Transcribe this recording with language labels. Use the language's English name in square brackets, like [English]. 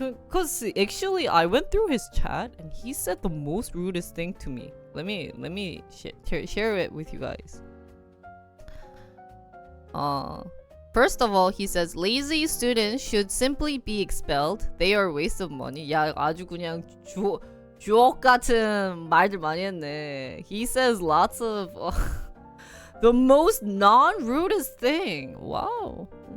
[English] Cause actually I went through his chat and he said the most rudest thing to me. Let me share it with you guys. First of all, he says lazy students should simply be expelled. They are a waste of money. [Korean] 야, 아주 그냥 주옥 같은 말들 많이 했네. [English] He says lots of the most non-rudest thing. Wow.